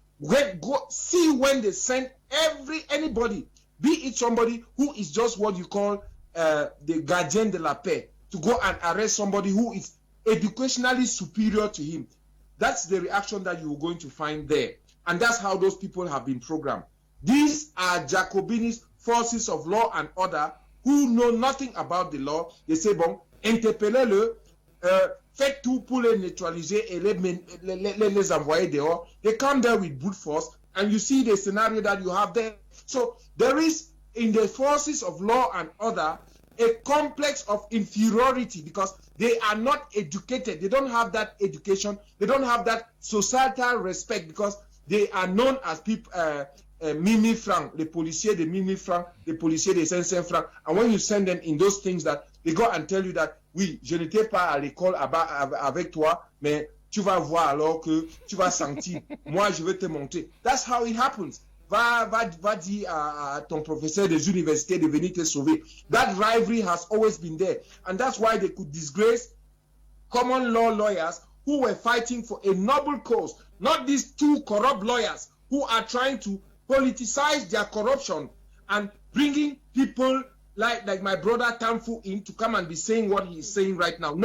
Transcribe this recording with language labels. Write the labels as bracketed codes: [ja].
[en] Go see when they send anybody, be it somebody who is just what you call the gardien de la paix, to go and arrest somebody who is educationally superior to him. That's the reaction that you're going to find there. And that's how those people have been programmed. These are Jacobinist forces of law and order who know nothing about the law. They say, [fr] bon, interpellez-le, faites tout pour les neutraliser et les envoyer dehors. [en] They come there with brute force, and you see the scenario that you have there. So there is, in the forces of law and order, a complex of inferiority because they are not educated. They don't have that education. They don't have that societal respect because they are known as people, Mimi Franc, [fr] les policiers de Mimi Franc, les policiers de 500 francs. [en] And when you send them in those things that they go and tell you that, [fr] oui, je n'étais pas à l'école avec toi, mais tu vas voir alors que tu vas sentir. Moi, je vais te monter. [en] That's how it happens. [fr] Va dire à ton professeur des universités de venir te sauver. [en] That rivalry has always been there. And that's why they could disgrace common law lawyers who were fighting for a noble cause. Not these two corrupt lawyers who are trying to politicize their corruption and bringing people like my brother Tamfu in to come and be saying what he is saying right now.